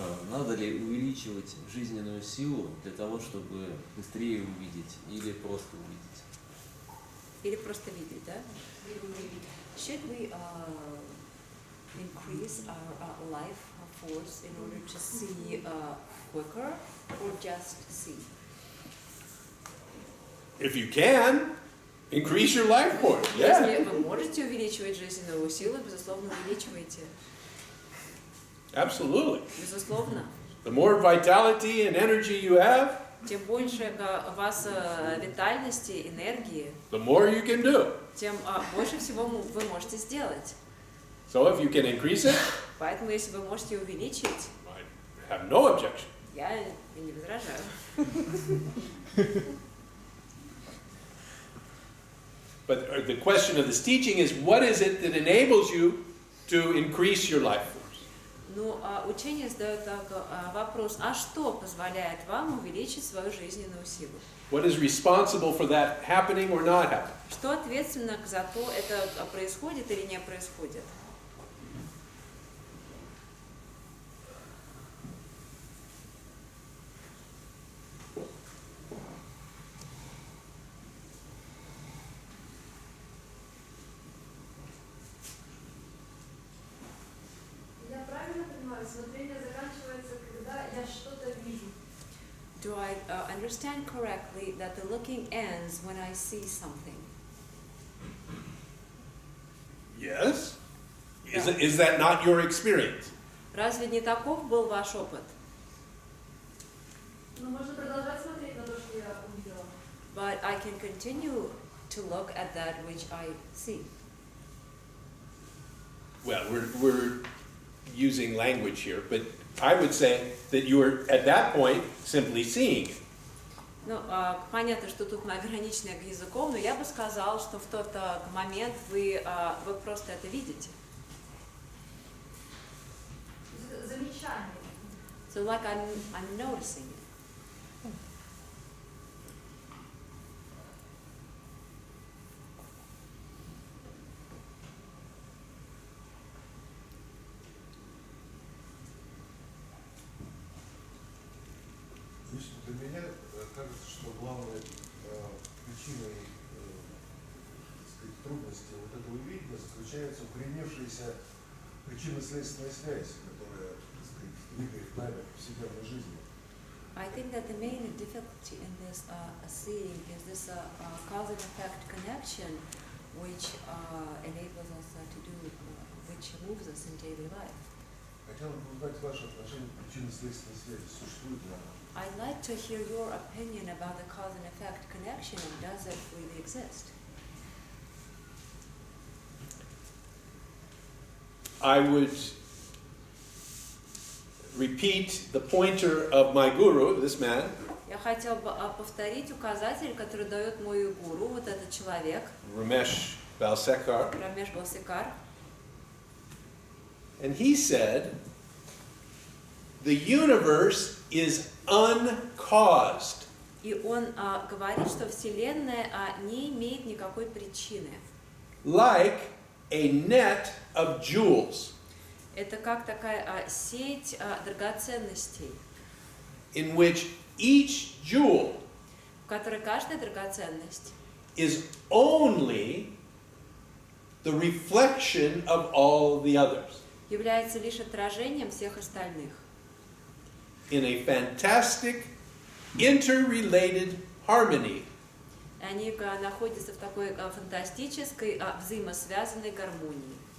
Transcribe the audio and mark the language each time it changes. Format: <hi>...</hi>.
<ru>Надо ли увеличивать жизненную силу для того, чтобы быстрее увидеть, или просто увидеть? Или просто видеть, да?</ru> <en>Should we increase our life force in order to see quicker or just see? If you can, increase your life force. Yeah.</en> <ru>Если вы можете увеличивать жизненную силу, безусловно, увеличивайте.</ru> <en>Absolutely.</en> <ru>Безусловно.</ru> <en>The more vitality and energy you have,</en> <ru>Чем больше у вас витальности, энергии,</ru> <en>the more you can do.</en> <ru>тем больше всего вы можете сделать.</ru> <en>So if you can increase it,</en> <ru>Поэтому, если вы можете увеличить,</ru> <en>I have no objection.</en> <ru>я не возражаю.</ru> <en>But the question of this teaching is, what is it that enables you to increase your life force?</en> <ru>Ну, учение задает вопрос, а что позволяет вам увеличить свою жизненную силу?</ru> <en>What is responsible for that happening or not happening?</en> <ru>Что ответственно за то, это происходит или не происходит? Я правильно понимаю, смотрение заканчивается, когда я что-то вижу.</ru> <en>Do I understand correctly that the looking ends when I see something? Yes. Is that not your experience?</en> <ru>Разве не таков был ваш опыт? Но можно продолжать смотреть на то, что я увидела.</ru> <en>But I can continue to look at that which I see. Well, we're using language here, but I would say that you are at that point simply seeing it.</en> <ru>Ну, понятно, что тут мы ограничены языком, но я бы сказала, что в тот момент вы просто это видите. Замечание.</ru> <en>So like I'm noticing it.</en> <ru>Лично для меня кажется, что главной причиной так сказать, трудности вот этого видения заключается укоренившаяся причинно-следственная связь, которая так сказать, двигает нами в повседневной жизни.</ru> <en>I think that the main difficulty in this seeing is this cause and effect connection, which enables us to do, which moves us in daily life.</en> <ru>Хотел бы узнать ваше отношение к причинно-следственной связи. Существует ли она?</ru> <en>I'd like to hear your opinion about the cause and effect connection, and does it really exist? I would repeat the pointer of my guru, this man,</en> <ru>Я хотел бы повторить указатель, который дает мой гуру, вот этот человек,</ru> <en>Ramesh Balsekar,</en> <ru>Рамеш Балсекар.</ru> <en>and he said, the universe is uncaused.</en> <ru>И он говорит, что Вселенная не имеет никакой причины.</ru> <en>like a net of jewels,</en> <ru>Это как такая сеть драгоценностей,</ru> <en>in which each jewel</en> <ru>в которой каждая драгоценность</ru> <en>is only the reflection of all the others</en> <ru>является лишь отражением всех остальных.</ru> <en>in a fantastic, interrelated harmony</en> <ru>Они находятся в такой фантастической взаимосвязанной гармонии,</ru>